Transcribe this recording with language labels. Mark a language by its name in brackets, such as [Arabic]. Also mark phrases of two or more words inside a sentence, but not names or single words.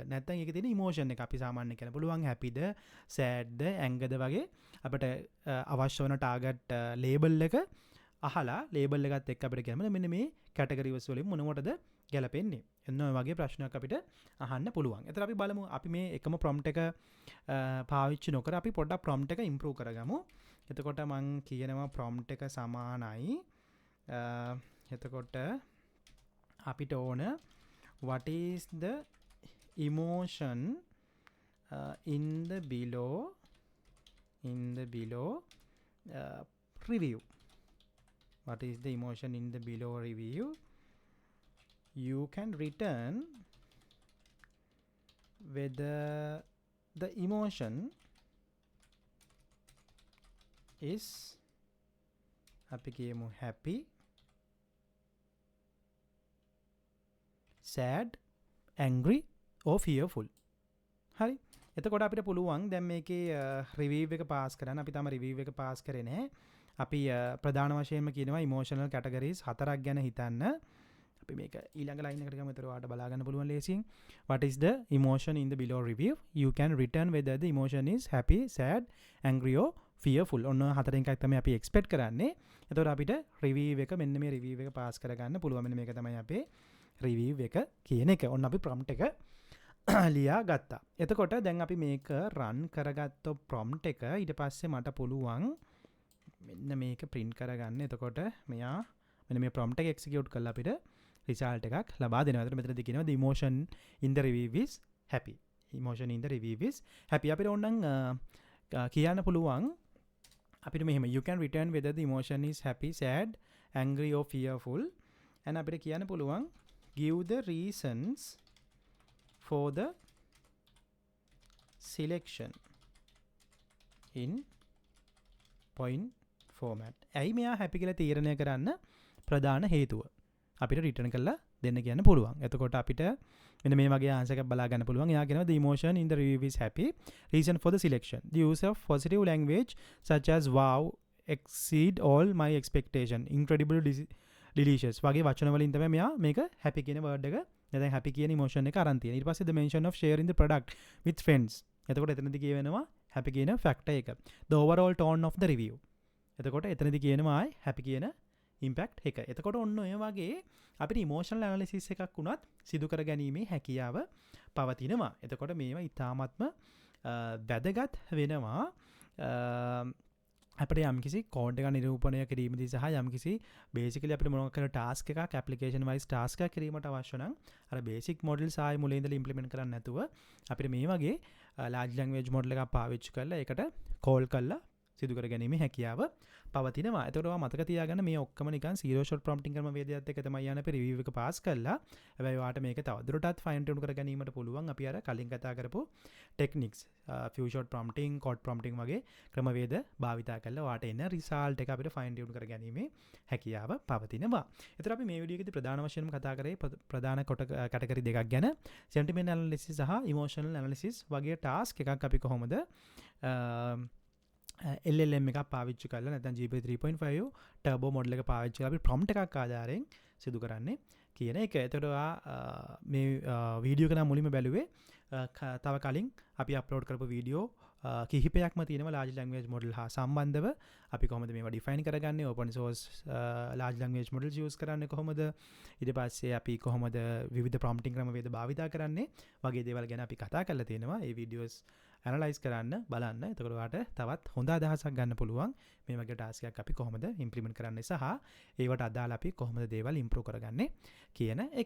[Sinhala] නැත්නම් ඒකේ තියෙන ඉමෝෂන් එක අපි සාමාන්‍යයෙන් කියන්න පුළුවන් happyද, sadද, angerද වගේ අපිට අවශ්‍ය වෙන ටාගට් ලේබල් එක අහලා ලේබල් එකත් එක්ක අපිට කියන්න මෙන්න මේ කැටගරිස් වලින් මොනවටද ගැලපෙන්නේ. එන්න ඔය වගේ ප්‍රශ්නයක් අපිට අහන්න පුළුවන්. එතන අපි බලමු අපි මේ එකම prompt එක පාවිච්චි නොකර අපි පොඩ්ඩක් prompt එක improve කරගමු. [English] එතකොට මම කියනවා prompt එක සමානයි එතකොට අපිට ඕන what is the emotion in the below review. What is the emotion in the below review? You can return whether the emotion is happy, sad, angry or fearful. [Sinhala] හරි. එතකොට අපිට පුළුවන් දැන් මේකේ රිවිව් එක පාස් කරන්න. අපි තාම රිවිව් එක පාස් කරේ නැහැ. අපි ප්‍රධාන වශයෙන්ම කියනවා ඉමෝෂනල් කැටගරිස් 4ක් ගැන හිතන්න. අපි මේක ඊළඟ ලයින් එකට ගමු. ඒතර ඔයාලට බලා ගන්න පුළුවන් ලේසියෙන්. [English] What is the emotion in the below review? You can return whether the emotion is happy, sad, angry or fearful. [Sinhala] ඔන්න 4න් එකක් තමයි අපි එක්ස්පෙක්ට් කරන්නේ. එතකොට අපිට රිවිව් එක මෙන්න මේ රිවිව් එක පාස් කරගන්න පුළුවන්. මෙන්න මේක තමයි අපේ රිවීව් එක කියන එක. ඔන්න අපි ප්‍රොම්ප්ට් එක ලියා ගත්තා. එතකොට දැන් අපි මේක රන් කරගත්ත ප්‍රොම්ප්ට් එක ඊට පස්සේ මට පුළුවන් මෙන්න මේක print කරගන්න. එතකොට මෙයා මෙන්න මේ prompt එක execute කරලා අපිට result එකක් ලබා දෙනවා. එතකොට මෙතනදී කියනවා [English] the emotion in the review is happy. emotion in the review is happy. [Sinhala] අපිට ඕනනම් කියන්න පුළුවන් අපිට මෙහෙම [English] you can return whether the emotion is happy, sad, angry or fearful. and [Sinhala] අපිට කියන්න පුළුවන් [English] give the reasons for the selection in point format. [Sinhala] ඇයි මෙයා happy කියලා තීරණය කරන්න ප්‍රධාන හේතුව අපිට රිටර්න් කරලා දෙන්න කියන්න පුළුවන්. එතකොට අපිට මෙන්න මේ වගේ ආන්සර් එකක් බලා ගන්න පුළුවන්. එයා කියනවා [English] the emotion in the review is happy, reason for the selection, the use of positive language such as wow, exceed all my expectation, incredible, delicious [Sinhala] වගේ වචන වලින් තමයි මෙයා මේක happy කියන word එක නැත්නම් happy කියන emotion එක අරන් තියෙන. ඊට පස්සේ [English] the mention of sharing the product with friends. [Sinhala] එතකොට එතනදී කියවෙනවා happy කියන factor එක. [English] the overall tone of the review. [Sinhala] එතකොට එතනදී කියනවා happy කියන impact එක. එතකොට ඔන්න ඔය වගේ අපිට [English] emotional analysis [Sinhala] එකක් වුණත් සිදු කර ගැනීමේ හැකියාව පවතිනවා. එතකොට මේවා ඉතාමත්ම වැදගත් වෙනවා අපිට යම්කිසි කෝඩ් එකක් නිරූපණය කිරීමේදී සහ යම්කිසි basically අපිට මොනවා කරන task එකක් [English] application wise task [Sinhala] එකක් කිරීමට අවශ්‍ය නම් අර [English] basic models [Sinhala] ආයේ මුලින් ඉඳලා implement කරන්න නැතුව අපිට මේ වගේ [English] large language model [Sinhala] එකක් පාවිච්චි කරලා ඒකට call කරලා සිදු කර ගැනීමේ හැකියාව පවතිනවා. එතකොට ඔයා මතක තියාගන්න මේ ඔක්කොම නිකන් [English] zero shot prompting [Sinhala] ක්‍රම වේදයත් එක්ක තමයි යන අපි review එක pass කරලා. හැබැයි ඔයාට මේක තවදුරටත් [English] fine tune [Sinhala] කර ගැනීමට පුළුවන් අපි අර කලින් කතා කරපු [English] techniques few shot prompting, code prompting [Sinhala] වගේ ක්‍රම වේද භාවිතා කරලා ඔයාට එන result එක අපිට [English] fine tune [Sinhala] කර ගැනීමේ හැකියාව පවතිනවා. එතකොට අපි මේ වීඩියෝ එකේදී ප්‍රධාන වශයෙන්ම කතා කරේ ප්‍රධාන category දෙකක් ගැන [English] sentiment analysis [Sinhala] සහ [English] emotional analysis [Sinhala] වගේ task එකක් අපි කොහොමද LLM එකක් පාවිච්චි කරලා නැත්නම් GPT 3.5 turbo model එක පාවිච්චි කරලා අපි prompt එකක් ආධාරයෙන් සිදු කරන්නේ කියන එක. එතකොට මේ වීඩියෝ එක නම් මුලින්ම බැලුවේ තව කලින් අපි අප්ලෝඩ් කරපු වීඩියෝ කිහිපයක්ම තියෙනවා [English] large language model [Sinhala] හා සම්බන්ධව. අපි කොහොමද මේවා define කරගන්නේ, [English] open source large language models use [Sinhala] කරන්නේ කොහොමද, ඊට පස්සේ අපි කොහොමද විවිධ prompting ක්‍රම වේද භාවිතා කරන්නේ වගේ දේවල් ගැන අපි කතා කරලා තියෙනවා. ඒ වීඩියෝස් ඇනලයිස් කරන්න බලන්න. එතකොට ඔයාට තවත් හොඳ අදහසක් ගන්න පුළුවන් මේ වගේ ටාස්ක් එකක් අපි කොහොමද ඉම්ප්ලිමන්ට් කරන්නේ සහ ඒවට අදාළ අපි කොහොමද දේවල් ඉම්ප්‍රූව් කරගන්නේ කියන එක.